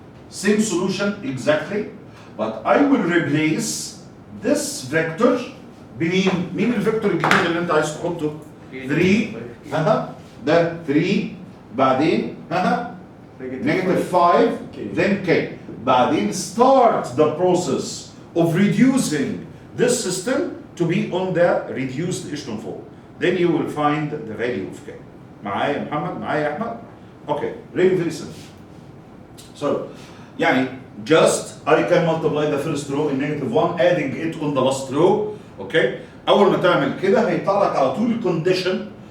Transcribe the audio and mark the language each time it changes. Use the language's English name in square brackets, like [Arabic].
[English] Same solution exactly, but I will replace this vector [Arabic] بمين؟ مين الفيكتور الجديد اللي انت عايز تحطه؟ [English] 3 ده 3 بعدين negative 5 then k. [Arabic] بعدين [English] start the process of reducing this system to be on the reduced echelon form. Then you will find the value of k. [Arabic] معايا يا محمد؟ معايا يا احمد؟ [English] Okay, really very simple. So يعني just I can multiply the first row in negative 1 adding it on the last row. Okay. [Arabic] أول ما تعمل كده هيطلع لك على طول condition.